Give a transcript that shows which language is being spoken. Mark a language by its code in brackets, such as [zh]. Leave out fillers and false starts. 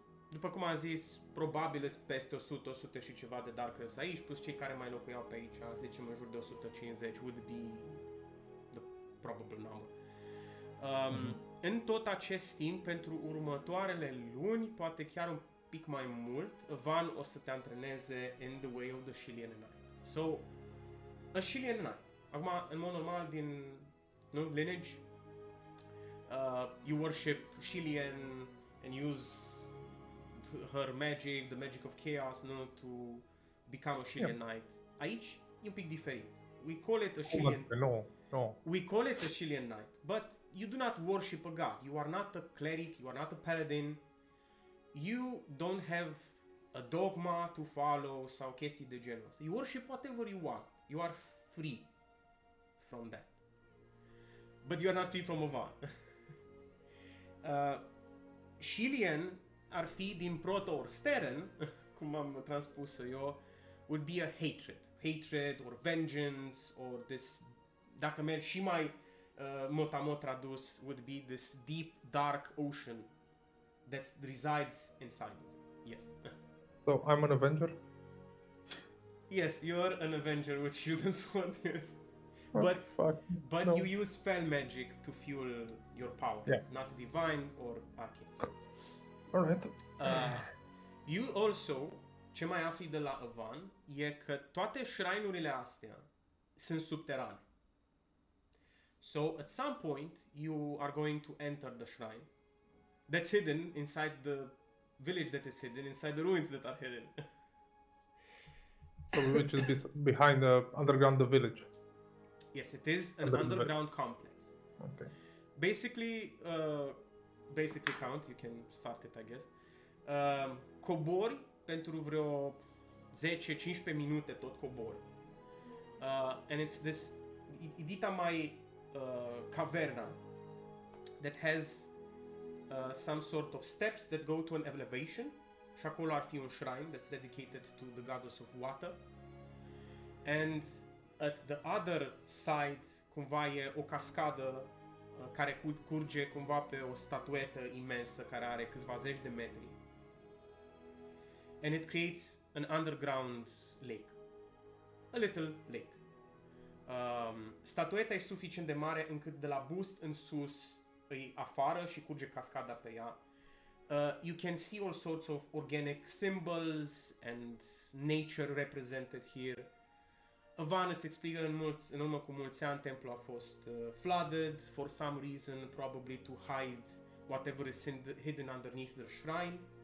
[ro] După cum am zis, probabil sunt peste 100 și ceva de Dark Elves aici, plus cei care mai locuiau pe aici, zicem în jur de 150, [en] would be the probable number. [ro] În tot acest timp, pentru următoarele luni, poate chiar un pic mai mult, Van o să te antreneze [en] in the way of the Shillian Knight. So, a Shillian Knight. [ro] Acum, în mod normal, din [en] lineage, you worship Shillian and use her magic, the magic of chaos, to become a Shillian Knight. [ro] Aici e un pic diferit. [en] We call it a Shillian... No. We call it a Shillian Knight, but you do not worship a god. You are not a cleric, you are not a paladin. You don't have a dogma to follow [ro] sau chestii de genul ăsta. [en] You worship whatever you want. You are free from that. But you are not free from Ovan. [ro] Shilian ar fi din proto or Steren, cum am transpus-o eu, [en] would be a hatred. Hatred or vengeance or this, [ro] dacă mergi și mai mot tradus, [en] would be this deep, dark ocean that resides inside you. Yes. So I'm an Avenger? Yes, you're an Avenger with Shield's Sword, yes. Oh, fuck. But No. you use spell magic to fuel your powers, Yeah. not divine or arcane. Alright. You also, [ro] ce mai afli de la Avan, e că toate shrine-urile astea sunt subterane. [en] So, at some point, you are going to enter the shrine that's hidden inside the village that is hidden, inside the ruins that are hidden. So which is behind the underground the village. Yes, it is an Underground. underground complex. Okay. Basically, basic account, you can start it, I guess. [ro] Cobori pentru vreo 10-15 minute tot cobori. [en] And it's this idita mai caverna that has some sort of steps that go to an elevation. [ro] Și acolo ar fi un [en] shrine that's dedicated to the goddess of water. And at the other side, [ro] cumva e o cascadă care curge cumva pe o statuetă imensă care are câțiva zeci de metri. [en] And it creates an underground lake. A little lake. [ro] Statueta e suficient de mare încât de la bust în sus îi afară și curge cascada pe ea. [en] You can see all sorts of organic symbols and nature represented here. [ro] Avan îți explică în urmă cu mulți ani templul a fost [en] flooded for some reason, probably to hide whatever is hidden underneath the shrine.